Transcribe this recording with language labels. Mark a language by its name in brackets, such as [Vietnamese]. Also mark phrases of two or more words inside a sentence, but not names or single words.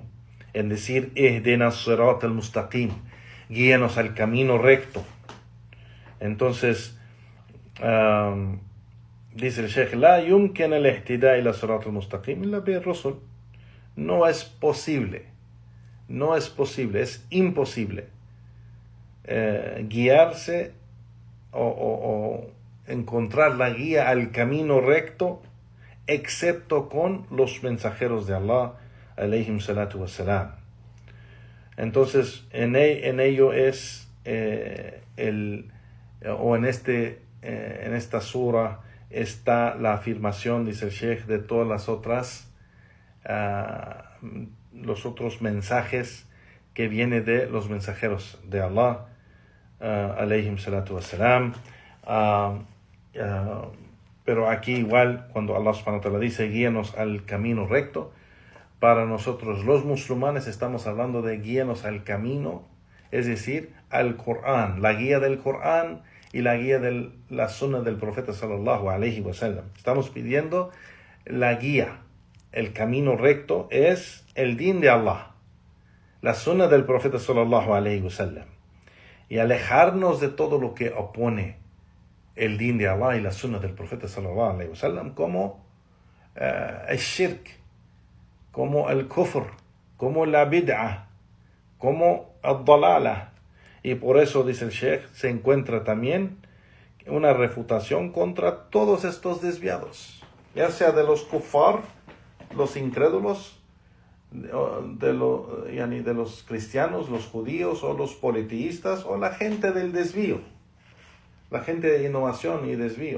[Spanish] En decir, [Arabic] اهدنا الصراط المستقيم, [Spanish] guíanos al camino recto. Entonces, dice el Sheikh, [Arabic] لا يمكن الاهتداء إلى صراط المستقيم إلا بالرسل. [Spanish] No es posible, es imposible guiarse o encontrar la guía al camino recto excepto con los mensajeros de Allah, [Arabic] عليهم الصلاة والسلام. [Spanish] Entonces, en ello es en esta sura está la afirmación, dice el Sheikh, de todas las otras los otros mensajes que vienen de los mensajeros de Allah, [Arabic] عليهم الصلاة والسلام. [Spanish] Pero aquí igual, cuando Allah [Arabic] سبحانه وتعالى [Spanish] dice guíanos al camino recto, para nosotros los musulmanes estamos hablando de guíanos al camino, es decir, al Corán, la guía del Corán y la guía de la sunna del profeta [Arabic] صلى الله عليه وسلم. [Spanish] Estamos pidiendo la guía. El camino recto es el din de Allah, la sunna del profeta [Arabic] صلى الله عليه وسلم, [Spanish] y alejarnos de todo lo que opone el din de Allah y la sunna del profeta [Arabic] صلى الله عليه وسلم, [Spanish] como el shirk, como el kufr, como la bid'ah, como el dalala. Y por eso, dice el Sheikh, se encuentra también una refutación contra todos estos desviados, ya sea de los kuffar, los incrédulos, de los cristianos, los judíos o los politeístas, o la gente del desvío, la gente de innovación y desvío.